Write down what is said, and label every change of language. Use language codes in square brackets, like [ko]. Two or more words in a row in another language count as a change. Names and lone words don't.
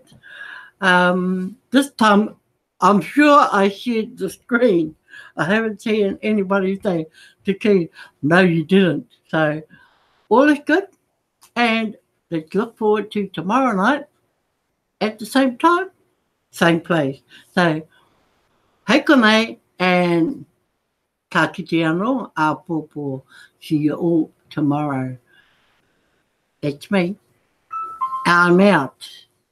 [en] This time, I'm sure I shared the screen. I haven't seen anybody say to Keith, no, you didn't. So all is good. And let's look forward to tomorrow night at the same time, same place. So, [mi] hei konei and ka kite anō a pōpō. [en] See you all tomorrow. That's me. I'm out.